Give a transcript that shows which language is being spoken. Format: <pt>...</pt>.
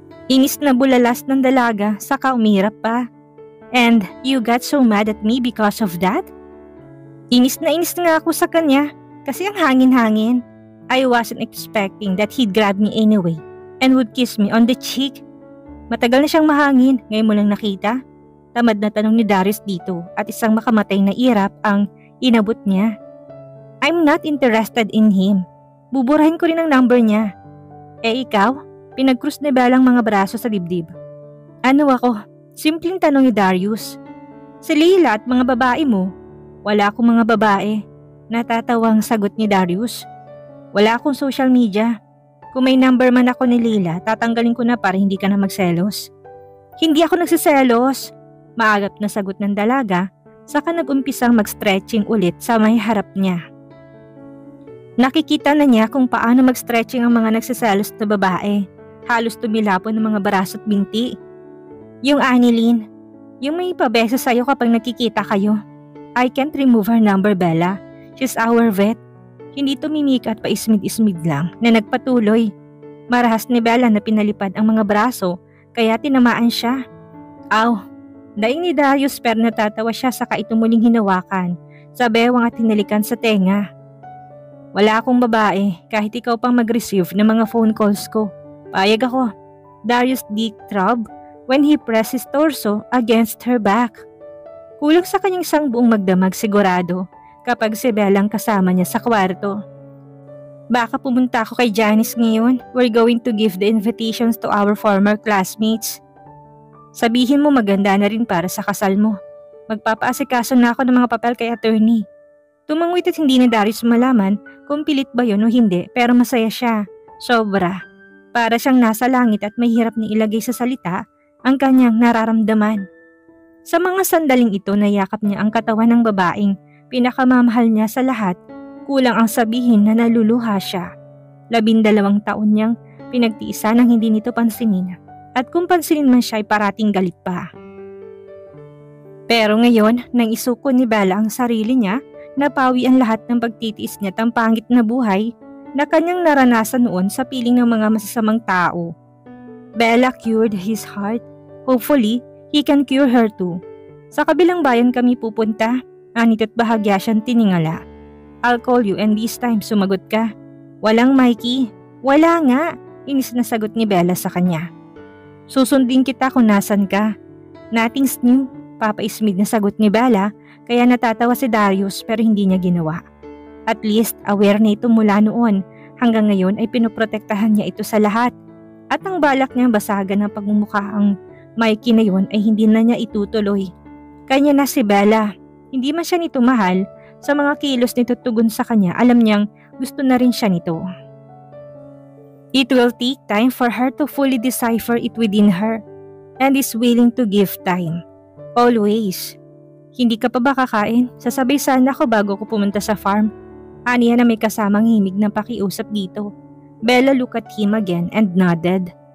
<tl>Inis na bulalas ng dalaga, saka umirap pa.</tl> <en>"And you got so mad at me because of that?"</en> <tl>Inis na inis nga ako sa kanya, kasi ang hangin-hangin.</tl> <en>I wasn't expecting that he'd grab me anyway and would kiss me on the cheek.</en> <tl>"Matagal na siyang mahangin, ngayon mo lang nakita?" Tamad na tanong ni Darius dito at isang makamatay na irap ang inabot niya.</tl> <en>"I'm not interested in him.</en> <tl>Buburahin ko rin ang number niya." "Eh ikaw?" Pinagkrus ni Bella ang mga braso sa dibdib. "Ano ako?" Simpleng tanong ni Darius. "Si Leila at mga babae mo." "Wala akong mga babae." Natatawang sagot ni Darius. "Wala akong social media. Kung may number man ako ni Leila, tatanggalin ko na para hindi ka na magselos." "Hindi ako nagsiselos." Maagap na sagot ng dalaga, saka nag-umpisang mag-stretching ulit sa may harap niya. Nakikita na niya kung paano mag-stretching ang mga nagsiselos na babae. Halos tumilapon ng mga braso at binti. "Yung Annalyn, yung may pabesa sa'yo kapag nakikita kayo.</tl> <en>I can't remove her number, Bella. She's our vet."</en> <tl>Hindi tumimik at paismid-ismid lang na nagpatuloy. Marahas ni Bella na pinalipad ang mga braso, kaya tinamaan siya. "Aw!" Daing ni Darius pero natatawa siya, saka ito muling hinawakan sa bewang at hinalikan sa tenga. "Wala akong babae, kahit ikaw pang mag-receive ng mga phone calls ko. Payag ako."</tl> <en>Darius dick throb when he pressed his torso against her back.</en> <tl>Kulang sa kanyang isang buong magdamag sigurado kapag si Bella ang kasama niya sa kwarto. "Baka pumunta ako kay Janice ngayon.</tl> <en>We're going to give the invitations to our former classmates.</en> <tl>Sabihin mo maganda na rin para sa kasal mo. Magpapaasikaso na ako ng mga papel kay attorney." Tumangwit at hindi na Darius malaman kung pilit ba yun o hindi, pero masaya siya. Sobra. Para siyang nasa langit at mahirap na ilagay sa salita ang kanyang nararamdaman. Sa mga sandaling ito, nayakap niya ang katawan ng babaeng pinakamamahal niya sa lahat. Kulang ang sabihin na naluluha siya. 12 taon niyang pinagtiisan nang hindi nito pansinin. At kung pansinin man siya ay parating galit pa. Pero ngayon, nang isuko ni Bella ang sarili niya, napawi ang lahat ng pagtitiis niya at ang pangit na buhay na kanyang naranasan noon sa piling ng mga masasamang tao.</tl> <en>Bella cured his heart. Hopefully, he can cure her too.</en> <tl>"Sa kabilang bayan kami pupunta," anit at bahagya siyang tiningala.</tl> <en>"I'll call you and this time</en> <tl>sumagot ka." "Walang Mikey." "Wala nga," inis na sagot ni Bella sa kanya. "Susundin kita kung nasan ka."</tl> <en>"Nothing's new,"</en> <tl>papaismid na sagot ni Bella, kaya natatawa si Darius pero hindi niya ginawa.</tl> <en>At least</en> <tl>aware na ito mula noon, hanggang ngayon ay pinoprotektahan niya ito sa lahat. At ang balak niyang basagan ng pagmumukha ang Mikey na yun ay hindi na niya itutuloy. Kanya na si Bella. Hindi man siya nito mahal, sa mga kilos nito tugon sa kanya, alam niyang gusto na rin siya nito.</tl> <en>It will take time for her to fully decipher it within her, and is willing to give time. Always.</en> <tl>"Hindi ka pa ba kakain? Sasabay sana ako bago ko pumunta sa farm." Aniya na may kasamang himig ng pakiusap dito.</tl> <en>Bella looked at him again and nodded.</en>